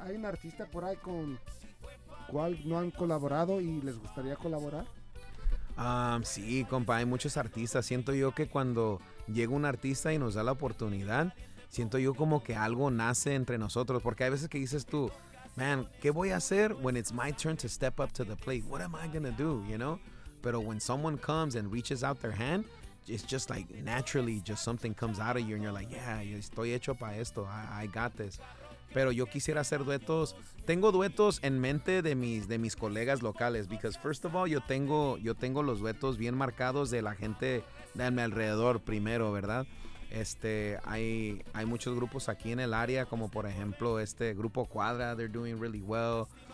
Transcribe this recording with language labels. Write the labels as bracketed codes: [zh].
[es] ¿Hay un artista por ahí con cual no han colaborado y les gustaría colaborar? Sí, compa, hay muchos artistas. Siento yo que cuando llega un artista y nos da la oportunidad, siento yo como que algo nace entre nosotros. Porque hay veces que dices tú, man, ¿qué voy a hacer [en] when it's my turn to step up to the plate? What am I going to do, you know? [es] Pero [en] when someone comes and reaches out their hand, it's just like naturally just something comes out of you and you're like, yeah, [es] yo estoy hecho para esto. [en] I got this. [es] Pero yo quisiera hacer duetos. Tengo duetos en mente de mis colegas locales. [en] Because first of all, [es] yo tengo los duetos bien marcados de la gente de mi alrededor primero, ¿verdad? Hay muchos grupos aquí en el área, como por ejemplo este Grupo Cuadra. [en] They're doing really well.